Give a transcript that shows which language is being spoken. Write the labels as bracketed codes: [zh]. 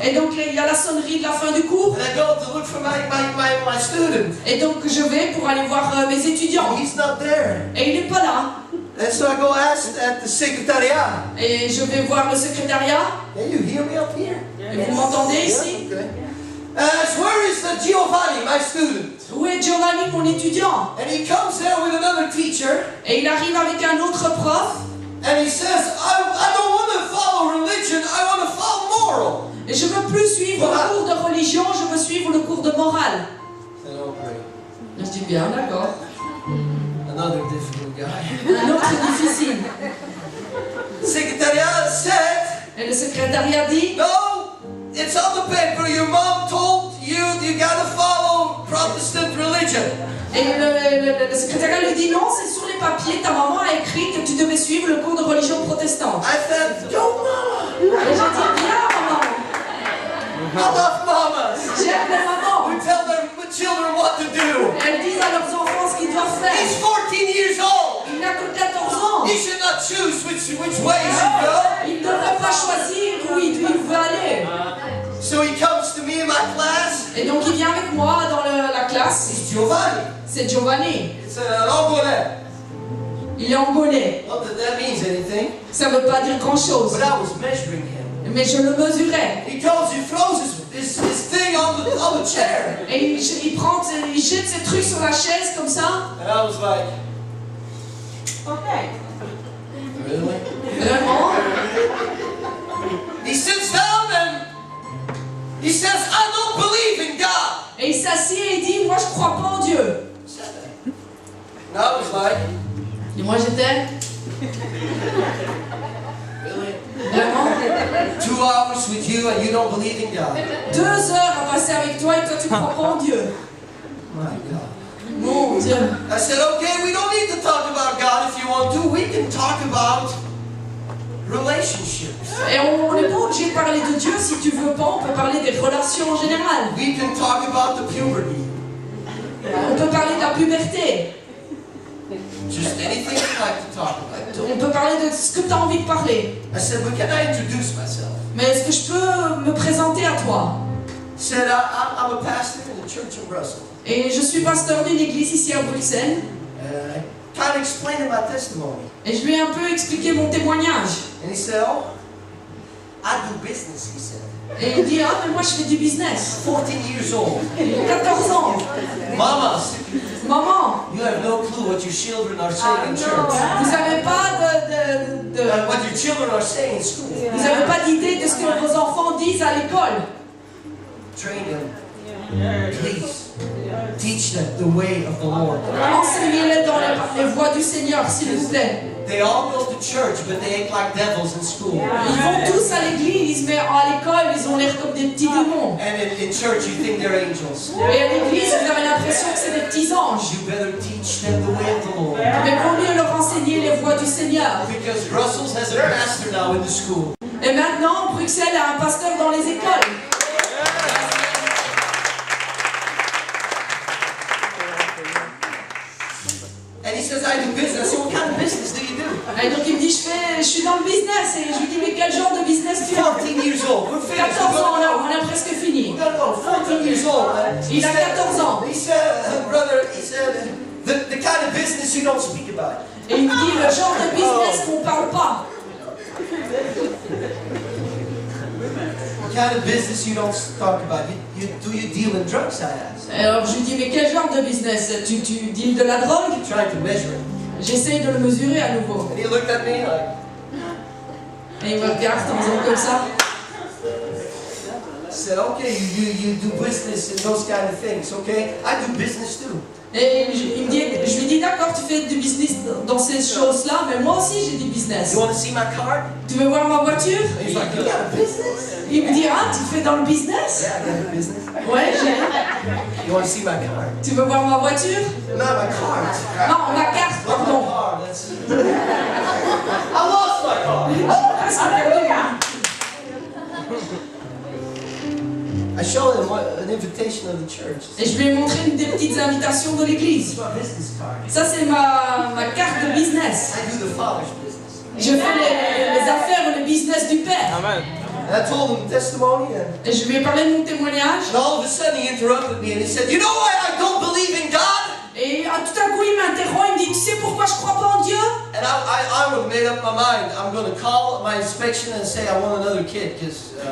[fr] Et donc il y a la sonnerie de la fin du cours. [en] And I go to look look for my student. [fr] Et donc je vais pour aller voir mes étudiants. [en] He's not there. [fr] Et il n'est pas là. [en] And so I go ask at the secretariat. [fr] Et je vais voir le secrétariat. [en] Can you hear me up here? [fr] Et vous m'entendez ici? [en] Okay. Where is Giovanni, my student? [fr] Où est Giovanni, mon étudiant? [en] And he comes there with another teacher. [fr] Et il arrive avec un autre prof. [en] And he says, I don't want to follow religion, I want to follow moral. [fr] Et je ne veux plus suivre le cours de religion, je veux suivre le cours de morale. [en] I said, oh, great. [fr] Je dis bien, d'accord. [en] Another difficult guy. [fr] Un autre difficile. [en] Secretariat said, [fr] Et le secrétariat dit, [en] no, it's on the paper. Your mom told you got to follow Protestant religion. [fr] et le secrétariat lui dit non, c'est sur les papiers, ta maman a écrit que tu devais suivre le cours de religion protestante. [en] I said, go mama. [fr] Et j'ai dit, bien maman, [en] I love mamas. [fr] j'aime les mamans. [en] We tell their children what to do. [fr] Elles disent à leurs enfants ce qu'ils doivent faire. [en] He's 14 years old. [fr] Il n'a que 14 ans. [en] He should not choose which way he should go. [fr] Il ne devrait pas choisir où il veut aller. [en] So he comes to me in my class. [fr] Et donc il vient avec moi dans la classe. [en] It's Giovanni. [fr] C'est Giovanni. [en] It's an Angolais. [fr] Il est angolais. [en] Not that that means anything. [fr] Ça ne veut pas dire grand chose. [en] But I was measuring him. [fr] Mais je le mesurais. [en] He throws his thing on the chair. [fr] Et il jette ses trucs sur la chaise comme ça. [en] And I was like, Ok. really? [fr] Vraiment. [en] He sits down and he says, I don't believe in God. [fr] Et il s'assied et il dit, moi je crois pas en Dieu. [en] And I was like, [fr] Et moi j'étais, [en] really? [fr] vraiment, [en] 2 hours with you and you don't believe in God? [fr] 2 heures à passer avec toi et toi tu crois pas en Dieu. [en] My God. [fr] Mon Dieu. [en] I said, okay, we don't need to talk about God if you want to. We can talk about relationships. [fr] Et on n'est pas obligé de parler de Dieu, si tu veux pas, on peut parler des relations en général. [en] We can talk about the puberty. [fr] On peut parler de la puberté. [en] Just anything you'd like to talk about. [fr] On peut parler de ce que tu as envie de parler. [en] I said, but can I introduce myself? [fr] Mais est-ce que je peux me présenter à toi? [en] He said, I'm a pastor in a church in Brussels. [fr] Et je suis pasteur d'une église ici à Bruxelles. [en] I kind of explained him my testimony. [fr] Et je lui ai un peu expliqué mon témoignage. [en] And he said, oh, I do business, he said. [fr] Et il dit, ah mais moi je fais du business. [en] 14 years old. [fr] 14 ans. [en] Mamas, [fr] Maman, [en] you have no clue what your children are saying in church. [fr] vous n'avez pas [en] What your children are saying in school. [fr] vous n'avez pas d'idée de ce que vos enfants disent à l'école. [en] Train them. Please. Teach them the way of the Lord. [fr] Enseignez-les dans les voies du Seigneur, s'il vous plaît. [en] They all go to church, but they act like devils in school. [fr] Ils vont tous à l'église, mais à l'école, ils ont l'air comme des petits démons. [en] And in church, you think they're angels. [fr] Et à l'église, vous avez l'impression que c'est des petits anges. [en] You better teach them the way of the Lord. [fr] Mais vaut mieux leur enseigner les voies du Seigneur. [en] Because Brussels has a pastor now in the school. [fr] Et maintenant, Bruxelles a un pasteur dans les écoles. [en] And he says, I do business. I said, what kind of business do you do? [fr] Et donc il me dit, je suis dans le business. Et je lui dis, mais quel genre de business tu as? [en] 14 years old. We're finished. [fr] 14 ans, on a presque fini. [en] We're gonna go. 14 years old. [fr] Il a 14 ans. [en] He said, brother, he said, the kind of business you don't speak about. [fr] Et il me dit, le genre de business qu'on ne parle pas. [en] The kind of business you don't talk about. Do you deal in drugs, I asked. [fr] Alors je lui dis, mais quel genre de business? Tu deals de la drogue? [en] Trying to measure it. [fr] J'essaye de le mesurer à nouveau. [en] And he looked at me like, [fr] Et il me regarde en faisant comme ça. [en] I said, okay, you do business and those kind of things, okay? I do business too. [fr] Et je lui dis, d'accord, tu fais du business dans ces choses-là, mais moi aussi j'ai du business. [en] You want to see my card? [fr] Tu veux voir ma voiture? [en] He's like, you got a business? [fr] Il me dit, ah, tu fais dans le business? [en] Yeah, I got a business. [fr] Ouais, j'ai. [en] You want to see my card? [fr] Tu veux voir ma voiture? [en] Not my card. [fr] Non, ma carte, [en] Not my [fr] pardon. [en] card. That's. I lost my card. [fr] Presque perdu, hein. [en] I showed him an invitation of the church. [fr] Et je lui ai montré une des petites invitations de l'église. [en] It's my business card. [fr] Ça, c'est ma carte de business. [en] I do the Father's business. [fr] Je fais les affaires, le business du Père. [en] Amen. And I told him the testimony, and [fr] Et je lui ai parlé de mon témoignage. [en] all of a sudden he interrupted me and he said, "You know why I don't believe in God?" [fr] Et tout à coup, il m'interrompt, il me dit, tu sais pourquoi je crois pas en Dieu? [en] And I would have made up my mind. I'm going to call my inspection and say I want another kid, because